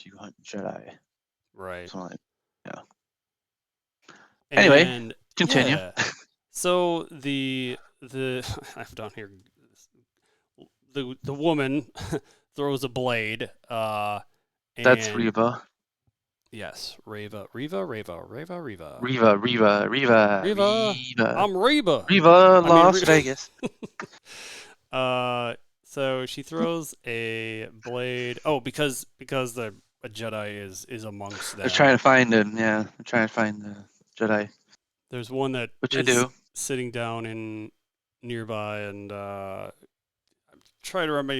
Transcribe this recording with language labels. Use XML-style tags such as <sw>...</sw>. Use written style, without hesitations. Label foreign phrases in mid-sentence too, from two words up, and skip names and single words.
<en>You hunt Jedi." Right. So I'm like, yeah. Anyway, And continue. yeah, so the I've down here the woman throws a blade, That's and Reva. yes, Reva. Reva, Reva, Reva, Reva, Reva, I'm Reba. Reva, I mean, Las Vegas. uh, so she throws a blade. Oh, because the a Jedi is amongst They're trying them. to find him. Yeah, they're trying to find the Jedi, There's one that which I is do. sitting down in nearby, and I'm trying to remember.</en>